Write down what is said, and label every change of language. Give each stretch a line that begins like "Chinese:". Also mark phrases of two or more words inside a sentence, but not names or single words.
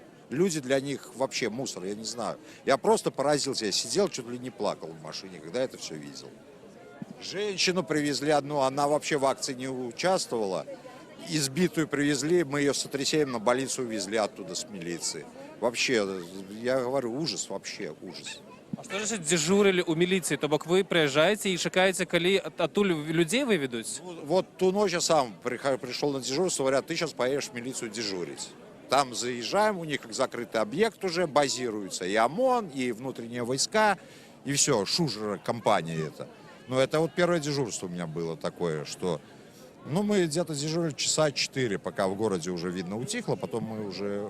Russian: Люди для них вообще мусор, я не знаю. Я просто поразился, я сидел, чуть ли не плакал в машине, когда это все видел. Женщину привезли одну, она вообще в акции не участвовала. Избитую привезли, мы ее с сотрясением на больницу увезли оттуда с милиции. Вообще, я говорю, ужас, вообще ужас.
Belarusian: А што значыць дзяжурылі ў міліцыі? То бок вы прыязджаеце і чакаеце, калі адтуль людзей выведуць?
Russian: Вот ту ночь я сам пришел на дежурство, говорят, ты сейчас поедешь в милицию дежурить. Там заезжаем, у них как закрытый объект уже базируется. И ОМОН, и внутренние войска, и все, шужера компания это. Но это вот первое дежурство у меня было такое, что... Ну, мы где-то дежурили часа 4, пока в городе уже видно утихло, потом мы уже...